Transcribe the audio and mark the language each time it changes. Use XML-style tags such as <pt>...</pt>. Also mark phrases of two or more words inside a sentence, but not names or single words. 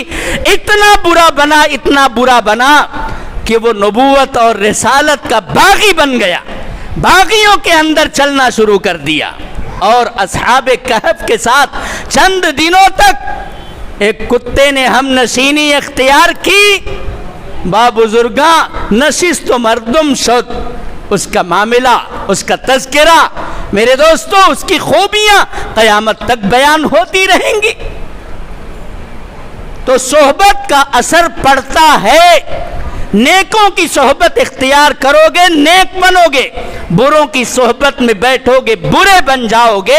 <ur>اتنا برا بنا کہ وہ نبوت اور رسالت کا باغی بن گیا، باغیوں کے اندر چلنا شروع کر دیا، اور اصحاب کہف کے ساتھ چند دنوں تک ایک کتے نے ہم نشینی اختیار کی،</ur> <fa>با بزرگاں نشست و مردم شد۔</fa> <ur>اس کا معاملہ، اس کا تذکرہ میرے دوستو، اس کی خوبیاں قیامت تک بیان ہوتی رہیں گی۔ تو صحبت کا اثر پڑتا ہے۔ نیکوں کی صحبت اختیار کرو گے نیک بنو گے، بروں کی صحبت میں بیٹھو گے برے بن جاؤ گے۔</ur>